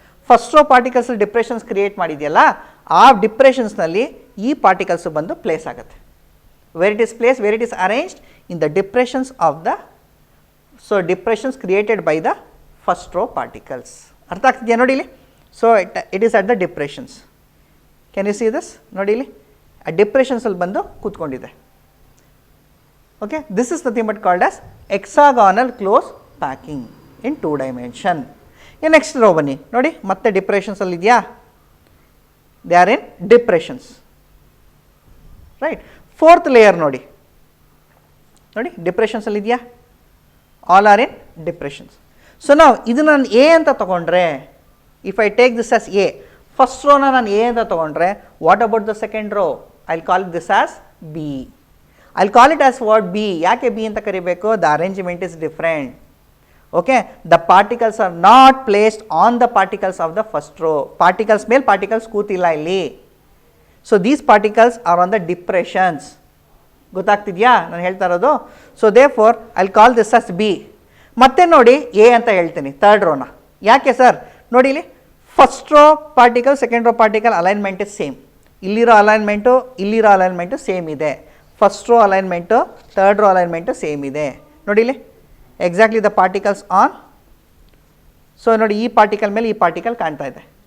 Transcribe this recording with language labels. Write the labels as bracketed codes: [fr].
[kn] First row particles depressions create ಮಾಡಿದೆಯಲ್ಲ, ಆ ಡಿಪ್ರೆಷನ್ಸ್ನಲ್ಲಿ ಈ particles ಬಂದು ಪ್ಲೇಸ್ ಆಗುತ್ತೆ. [en] Where it is place, where it is arranged in the depressions of the, so depressions created by the first row particles. [kn] ಅರ್ಥ ಆಗ್ತಿದೆಯಾ ನೋಡಿ ಇಲ್ಲಿ? [en] So it is at the depressions. Can you see this? [kn] ನೋಡಿ ಇಲ್ಲಿ ಆ depressions ಅಲ್ಲಿ ಬಂದು ಕೂತ್ಕೊಂಡಿದೆ. [en] Okay, this is nothing but called as hexagonal close packing in two dimension. [kn] Next rho ಬನ್ನಿ ನೋಡಿ, ಮತ್ತೆ ಡಿಪ್ರೆಷನ್ಸ್ ಅಲ್ಲಿ ಇದೆಯಾ? [en] They are in depressions, right. [kn] Fourth layer ನೋಡಿ ಡಿಪ್ರೆಷನ್ಸ್ ಅಲ್ಲಿ ಇದೆಯಾ? [en] All are in depressions. [kn] So ನಾವು ಇದು ನಾನು ಎ ಅಂತ ತಗೊಂಡ್ರೆ, [en] if I take this as A, first row na [kn] ನಾನು A ಅಂತ ತಗೊಂಡ್ರೆ, [en] what about the second row? I'll call this as B. I'll call it as what? B. [kn] ಯಾಕೆ B ಅಂತ ಕರಿಬೇಕು? [en] The arrangement is different. Okay, the particles are not placed on the particles of the first row. [kn] Particles ಮೇಲೆ particles ಕೂತಿಲ್ಲ ಇಲ್ಲಿ. [en] So these particles are on the depressions. [kn] ಗೊತ್ತಾಗ್ತಿದೆಯಾ ನಾನು ಹೇಳ್ತಾ ಇರೋದು? [en] So therefore I'll call this as B. [kn] ಮತ್ತೆ ನೋಡಿ A ಅಂತ ಹೇಳ್ತೀನಿ third ರೋನ. ಯಾಕೆ ಸರ್? ನೋಡಿ ಇಲ್ಲಿ [en] First row particle, second row particle alignment is same. [kn] ಇಲ್ಲಿರೋ ಅಲೈನ್ಮೆಂಟು ಸೇಮ್ ಇದೆ. First row alignment, third row alignment same ಇದೆ. ನೋಡಿ ಇಲ್ಲಿ [en] Exactly the particles on. [kn] So ನೋಡಿ ಈ ಪಾರ್ಟಿಕಲ್ ಮೇಲೆ ಈ ಪಾರ್ಟಿಕಲ್ ಕಾಣ್ತಾ ಇದೆ.